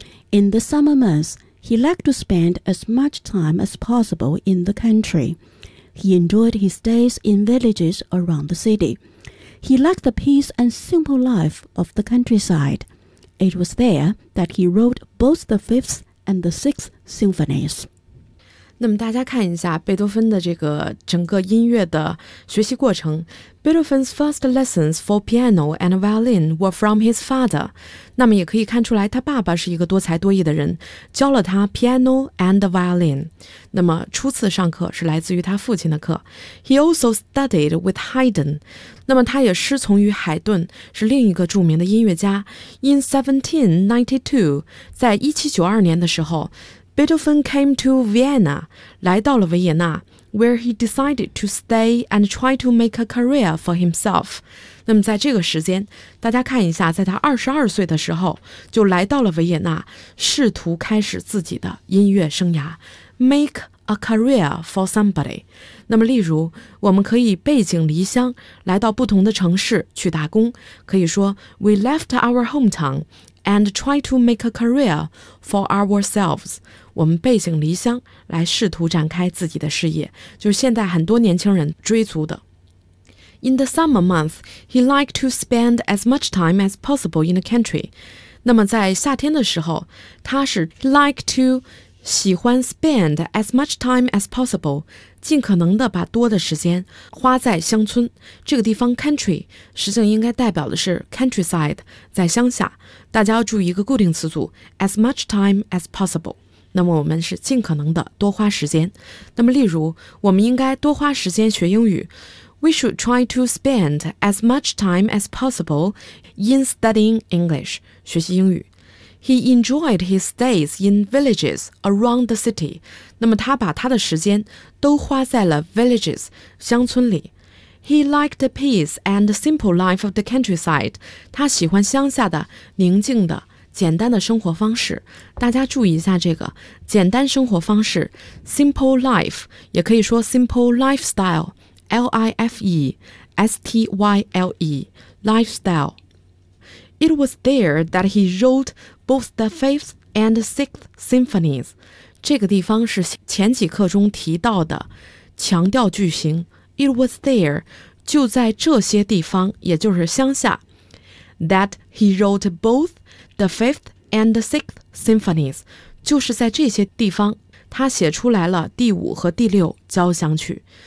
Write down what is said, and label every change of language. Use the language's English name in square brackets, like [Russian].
[English] In the summer months, he liked to spend as much time as possible in the country. He enjoyed his days in villages around the city. He liked the peace and simple life of the countryside. It was there that he wrote both the fifth and the sixth symphonies. [Chinese] 那么大家看一下贝多芬的这个整个音乐的学习过程。 [English] Beethoven's first lessons for piano and violin were from his father. [Chinese] 那么也可以看出来他爸爸是一个多才多艺的人，教了他 [English] piano and violin. [Chinese] 那么初次上课是来自于他父亲的课。 [English] He also studied with Haydn. [Chinese] 那么他也师从于海顿，是另一个著名的音乐家。 [English] In 1792, [Chinese] 在1792年的时候， [English] Beethoven came to Vienna, [Chinese] 来到了维也纳, [English] where he decided to stay and try to make a career for himself. [Chinese] 那么在这个时间，大家看一下，在他22岁的时候，就来到了维也纳，试图开始自己的音乐生涯。 [English] Make a career for somebody. [Chinese] 那么例如，我们可以背井离乡，来到不同的城市去打工，可以说 [English] we left our hometown. And try to make a career for ourselves. [Chinese] 我们背井离乡来试图展开自己的事业，就是现在很多年轻人追逐的。 [English] In the summer months, he liked to spend as much time as possible in the country. [Chinese] 那么在夏天的时候，他是 [English] like to [Chinese] 喜欢 [English] spend as much time as possible, [Chinese] 尽可能的把多的时间花在乡村。这个地方 country 实际上应该代表的是 countryside, 在乡下。大家要注意一个固定词组 [English] as much time as possible, [Chinese] 那么我们是尽可能的多花时间。那么例如，我们应该多花时间学英语。 [English] We should try to spend as much time as possible in studying English, [Chinese] 学习英语。 [English] He enjoyed his days in villages around the city, [Chinese] 那么他把他的时间都花在了 villages, 乡村里。 [English] He liked the peace and the simple life of the countryside. [Chinese] 他喜欢乡下的宁静的简单的生活方式。大家注意一下这个简单生活方式 , [English] simple life, [Chinese] 也可以说 [English] simple lifestyle, [Chinese] L-I-F-E-S-T-Y-L-E, lifestyle. [English] It was there that he wrote both the fifth and sixth symphonies. [Chinese] 这个地方是前几课中提到的强调句型。 [English] It was there, [Chinese] 就在这些地方，也就是乡下 , [English] that he wrote both the fifth and the sixth symphonies, [Chinese] 就是在这些地方，他写出来了第五和第六交响曲。